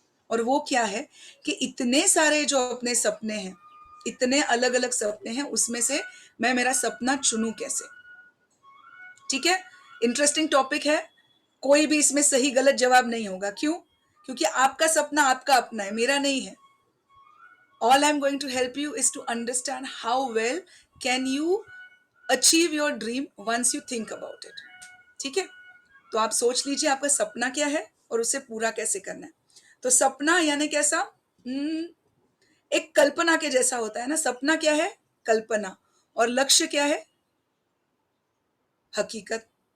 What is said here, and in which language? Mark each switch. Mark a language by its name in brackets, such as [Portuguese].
[Hindi] और वो क्या है कि इतने सारे जो अपने सपने हैं, इतने अलग अलग सपने हैं, उसमें से मैं मेरा सपना चुनूं कैसे? ठीक है, इंटरेस्टिंग टॉपिक है। कोई भी इसमें सही गलत जवाब नहीं होगा। क्यों? क्योंकि आपका सपना आपका अपना है, मेरा नहीं है। [English] All I'm going to help you is to understand how well can you achieve your dream once you think about it. [Hindi] ठीक है, तो आप सोच लीजिए आपका सपना क्या है और उसे पूरा कैसे करना है। तो सपना यानी कैसा? एक कल्पना के जैसा होता है ना। सपना क्या है? कल्पना। और लक्ष्य क्या है? हकीकत।